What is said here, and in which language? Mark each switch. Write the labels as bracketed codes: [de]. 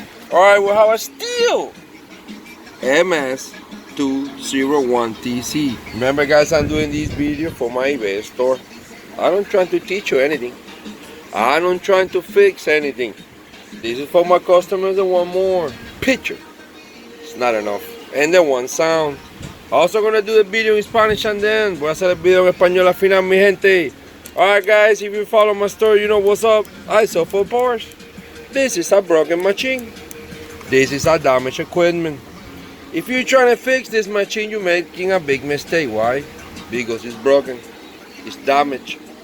[en] Alright, we have a stihl MS201TC. Remember guys, I'm doing this video for my eBay store. I don't try to teach you anything. I don't try to fix anything. This is for my customers that want more picture. It's not enough. And then one sound. Also gonna do the video in Spanish and then [es] voy a hacer el video en español al final, mi gente. [en] Alright guys, if you follow my story, you know what's up. I sell for parts. This is a broken machine. This is a damaged equipment. If you're trying to fix this machine, you're making a big mistake. Why? Because it's broken. It's damaged.